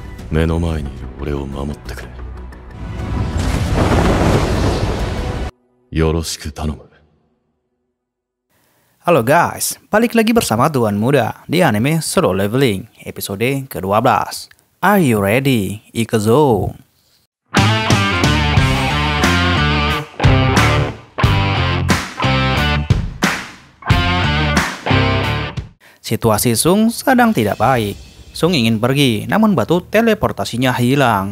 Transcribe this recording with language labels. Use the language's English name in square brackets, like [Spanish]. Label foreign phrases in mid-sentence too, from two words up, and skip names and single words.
[Japanese] 目の前にいる俺を守ってくれ。よろしく頼む。 [Indonesian] Halo guys, balik lagi bersama Tuan Muda di anime Solo Leveling episode ke-12. [English] Are you ready? Ikuzo! [Indonesian] Situasi Sung sedang tidak baik. Sung ingin pergi, namun batu teleportasinya hilang.